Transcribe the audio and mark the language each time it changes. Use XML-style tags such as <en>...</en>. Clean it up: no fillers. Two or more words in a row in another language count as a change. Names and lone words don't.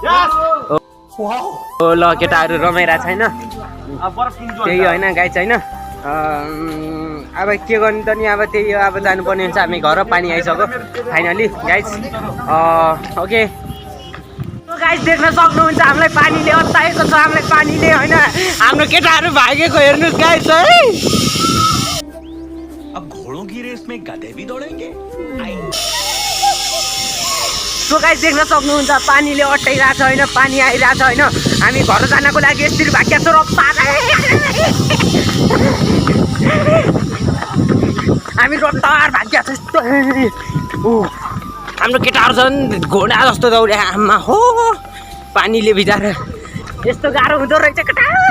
<ne>हो ल केटाहरू रमाइरहेको छैन त्यही होइन गाइस होइन अब के गर्नु त नि अब त्यही हो अब जानुपर्ने हुन्छ हामी घर पानी आइसक्यो</ne> <en>finally guys okay guys</en> <ne>देख्न सक्नुहुन्छ हामीलाई पानीले अत्ताएको छ हामीलाई पानीले होइन हाम्रो केटाहरू भागेको हेर्नुहोस् गाइस है</ne> <hi>अब घोडों की रेस में गधे भी दौड़ेंगे</hi> <en>so guys</en> <ne>देख्न सक्नुहुन्छ पानीले अट्टाइरहेको छ होइन पानी आइरहेको छ होइन हामी घर जानको लागि यसरी भाग्या छ हामी रफ्तार भाग्या छ यस्तो हाम्रो केटाहरू छन् घोडा जस्तो दौडे आमा हो पानीले भिजाएर यस्तो गाह्रो हुँदो रहेछ केटा</ne>